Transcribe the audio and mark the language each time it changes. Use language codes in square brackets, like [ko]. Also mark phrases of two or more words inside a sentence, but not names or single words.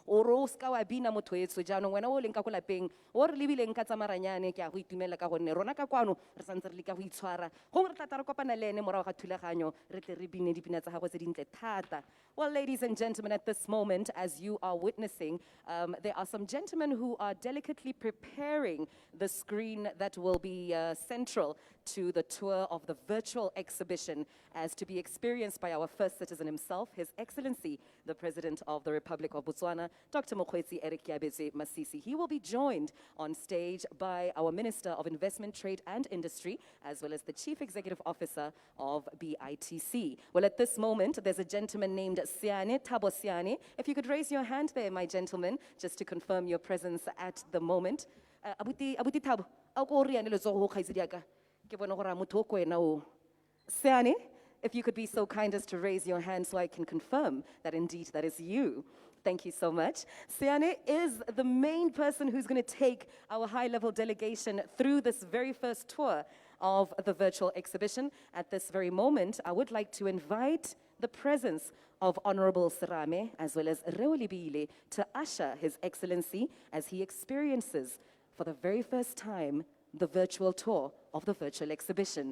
[tn] re o ska wa bina motho etso jaanong wena o leng ka ko lapeng o re lebileng ka tsamaranyane ke a go itumela ka gonne rona ka kwano re santse re le ka go itshwara gongwe re tla re kopana le ene morago ga thulaganyo re tle re bine dipina tsa gagwe tse dintle thata. [en] Well, ladies and gentlemen, at this moment, as you are witnessing, there are some gentlemen who are delicately preparing the screen that will be central to the tour of the virtual exhibition as to be experienced by our first citizen himself, His Excellency, the President of the Republic of Botswana, Dr. Mokgweetsi Eric Masisi. He will be joined on stage by our Minister of Investment, Trade and Industry, as well as the Chief Executive Officer of BITC. Well, at this moment, there's a gentleman named Siane, Thabo Siane. If you could raise your hand there, my gentleman, just to confirm your presence at the moment. [tn] Abuti Thabo, a ko re ane letsogo go kgaitsedi ya ka. Ke bona gore a motho o ko wena o. [en] Siane, if you could be so kind as to raise your hand so I can confirm that indeed that is you. Thank you so much. Siane is the main person who's going to take our high-level delegation through this very first tour of the virtual exhibition. At this very moment, I would like to invite the presence of Honorable Serame as well as Reolibile to usher His Excellency as he experiences for the very first time the virtual tour of the virtual exhibition.